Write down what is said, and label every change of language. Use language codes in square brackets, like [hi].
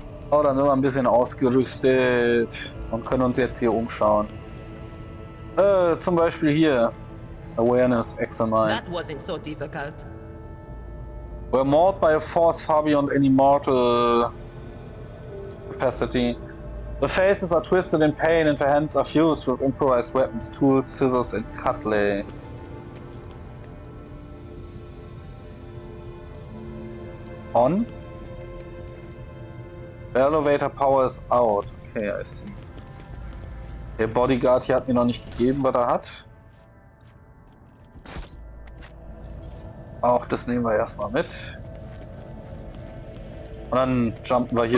[de] Oh, dann sind wir ein bisschen ausgerüstet und können uns jetzt hier umschauen. Zum Beispiel hier. [en] Awareness Examine. That wasn't so difficult. We're mauled by a force far beyond any mortal capacity. The faces are twisted in pain and the hands are fused with improvised weapons, tools, scissors and cutlery. On. The elevator power is out. Okay, I see. [de] Der Bodyguard hier hat mir noch nicht gegeben, was er hat. Auch das nehmen wir erstmal mit. Und dann jumpen wir hier